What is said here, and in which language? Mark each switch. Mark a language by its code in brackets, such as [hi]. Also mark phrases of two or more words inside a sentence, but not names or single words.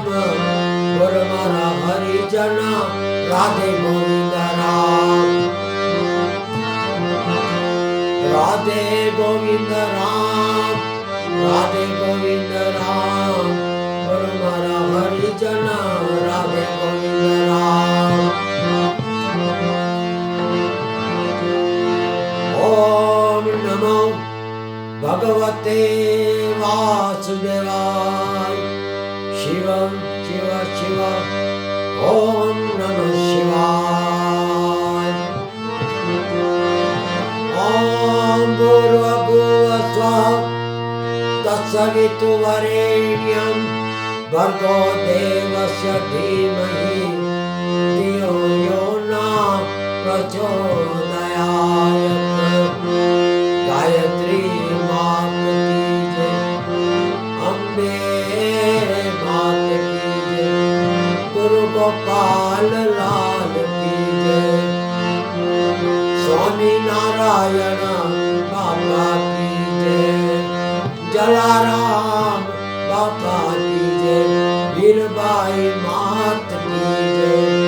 [gu] બોલ મારા હરિજન રાધે ગોવિંદ રામ, રાધે ગોવિંદ રામ, રાધે ગોવિંદ રામ, બોલ મારા હરિજન રાધે ગોવિંદ રામ. [sa] ॐ नमो भगवते वासुदेवाय। शिवं शिव शिव ॐ नमः शिवाय। ॐ भूर्भुवः स्वः तत्सवितुर्वरेण्यं भर्गो देवस्य धीमहि धियो यो न प्रचोदयात्। [hi] गायत्री मात की जय, अम्बे मात की जय, गुरु गोपाल लाल की जय, स्वामी नारायण बाबा की जय, जलाराम बाबा की जय, वीरबाई मात की जय,